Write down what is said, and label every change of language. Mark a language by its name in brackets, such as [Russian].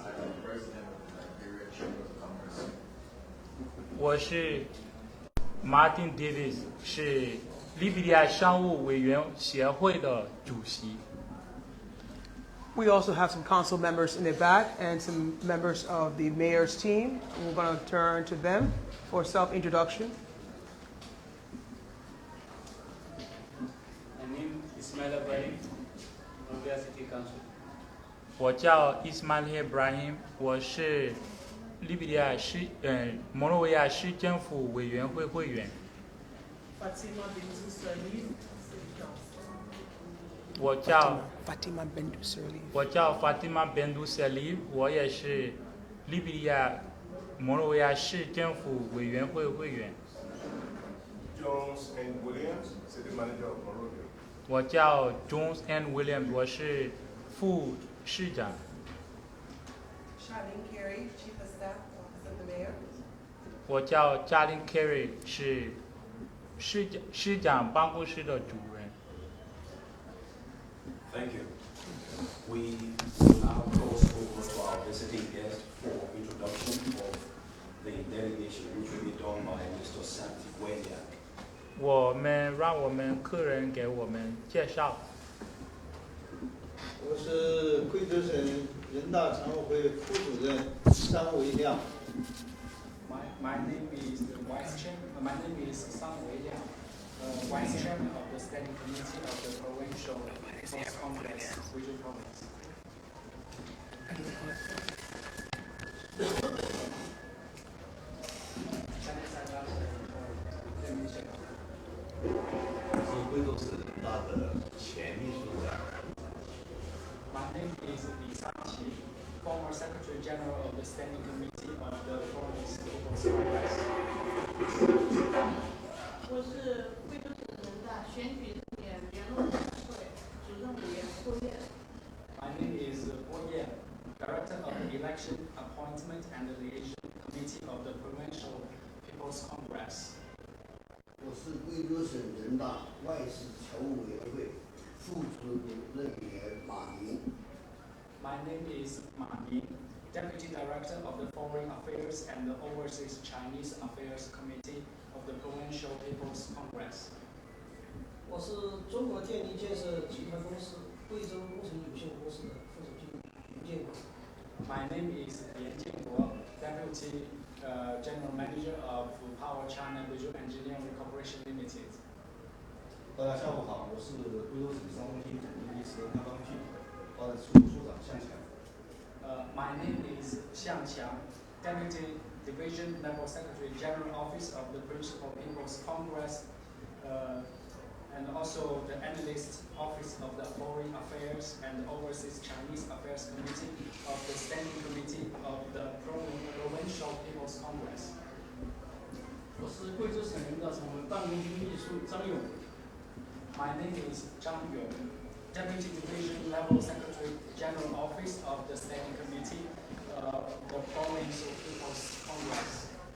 [English] I am the president of the Liberia Chamber of Commerce. [Chinese] 我是 Martin Davis， 是利比里亚商务委员协会的主席。 [English] We also have some council members in the back and some members of the mayor's team. We're going to turn to them for self-introduction. My name is Ismail Ibrahim, Monrovia City Council. [Chinese] 我叫 Ismail Ibrahim， 我是利比里亚摩洛维亚市政府委员会会员。我叫 Fatima Bendu Salif， 我也是利比里亚摩洛维亚市政府委员会会员。 [English] Jones and Williams, City Manager of Monrovia. [Chinese] 我叫 Jones and Williams， 我是副市长。 [English] Charlene Carey, Chief of Staff, Office of the Mayor. [Chinese] 我叫 Charlene Carey， 是市长办公室的主任。 [English] Thank you. We will now cross over to our visiting guest for introduction of the delegation, which will be done by Mr. Santiago. [Chinese] 让我们客人给我们介绍。我是贵州省人大常委会副主任商维亮。 [English] My name is the Vice Chairman. My name is Sang Wei Liang, Vice Chairman of the Standing Committee of the Provincial People's Congress, Guizhou Province. [Chinese] 是贵州省人大的前秘书长。 [English] My name is Li Sanqi, former Secretary General of the Standing Committee of the Provincial People's Congress. [Chinese] 我是贵州省人大选举人员联络委员会主任委员郭燕。 [English] My name is Guo Yan, Director of the Election, Appointment and Delegation Committee of the Provincial People's Congress. [Chinese] 我是贵州省人大外事侨务委员会副主任委员马明。 [English] My name is Ma Ming, Deputy Director of the Foreign Affairs and the Overseas Chinese Affairs Committee of the Provincial People's Congress. [Chinese] 我是中国电力建设集团公司贵州工程有限公司的副总经理袁建国。 [English] My name is Yan Jianguo, Deputy General Manager of Power China Guizhou Engineering Corporation Limited. [Chinese] 大家下午好，我是贵州省商务厅总经理石开发区发展处处长向强。 [English] My name is Xiang Qiang, Deputy Division Level Secretary General Office of the Principal People's Congress, and also the Analyst Office of the Foreign Affairs and Overseas Chinese Affairs Committee of the Standing Committee of the Provincial People's Congress. [Chinese] 我是贵州省人大常委办公厅秘书张勇。 [English] My name is Zhang Yong, Deputy Division Level Secretary General Office of the Standing Committee of the Provincial People's Congress.